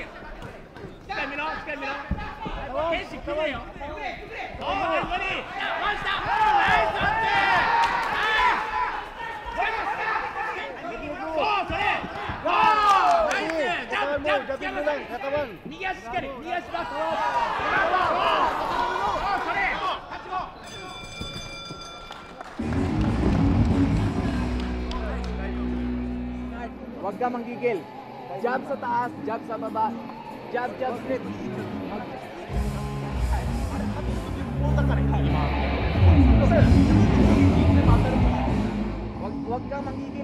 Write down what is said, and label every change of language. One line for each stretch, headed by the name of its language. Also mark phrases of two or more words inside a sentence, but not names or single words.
Japanese: しっかり見ろ。剣士くれよ。そう、ボリ。回した。ナイス。右足しっかり、右足バック。
Filipino: Huwag ka manggigil. Jab sa taas, jab sa baba.
English: Jab straight.
Filipino: Huwag ka manggigil.